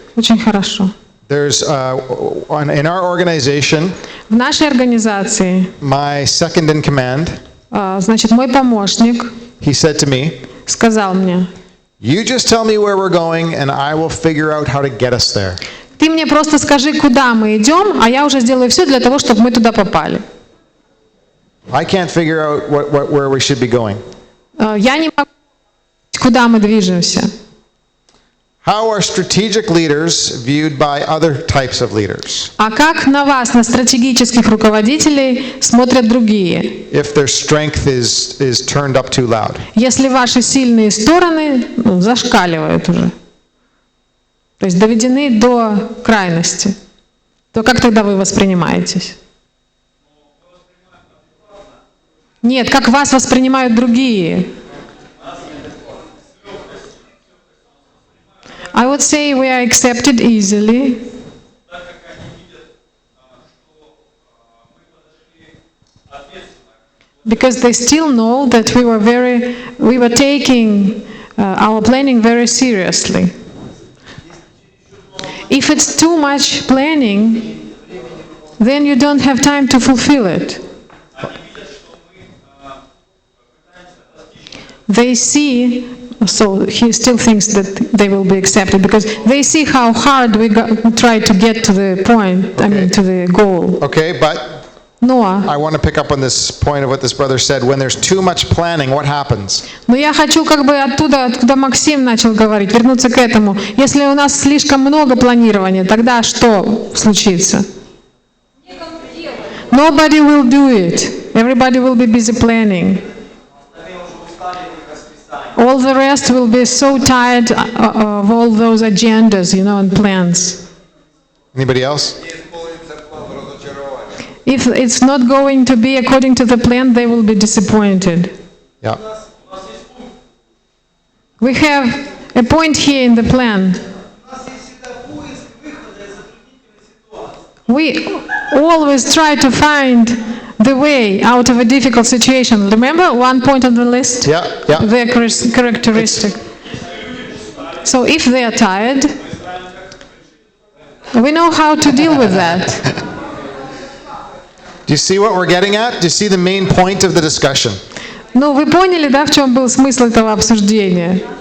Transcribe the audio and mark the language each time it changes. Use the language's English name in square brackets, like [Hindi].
[Russian] Очень хорошо. [English] There's, in our organization, [Russian] В нашей организации, [English] my second in command, [Russian] значит, мой помощник [English] he said to me, [Russian] сказал мне, [English] you just tell me where we're going and I will figure out how to get us there. [Russian] ты мне просто скажи, куда мы идем, а я уже сделаю все для того, чтобы мы туда попали. [English] I can't figure out where we should be going. [Russian] Я не могу понять, куда мы движемся. [English] How are strategic leaders viewed by other types of leaders? [Russian] А как на вас, на стратегических руководителей, смотрят другие? [English] If their strength is turned up too loud. [Russian] Если ваши сильные стороны зашкаливают уже, то есть доведены до крайности, то как тогда вы воспринимаетесь? Нет, как вас воспринимают другие? [English] I would say we are accepted easily. Because they still know that we were taking our planning very seriously. If it's too much planning, then you don't have time to fulfill it. They see, so he still thinks that they will be accepted because they see how hard we try to get to the point, to the goal. Okay, but [Russian] Но [English] I want to pick up on this point of what this brother said. When there's too much planning, what happens? [Russian] я хочу как бы оттуда, откуда Максим начал говорить, вернуться к этому. Если у нас слишком много планирования, тогда что случится? [English] Nobody will do it. Everybody will be busy planning. All the rest will be so tired of all those agendas, and plans. Anybody else? If it's not going to be according to the plan, they will be disappointed. Yeah. We have a point here in the plan. We always try to find the way out of a difficult situation. Remember one point on the list? Yeah. Their characteristic. So if they are tired, we know how to deal with that. Do you see what we're getting at? Do you see the main point of the discussion? [Russian] Ну, вы поняли, да, в чем был смысл этого обсуждения?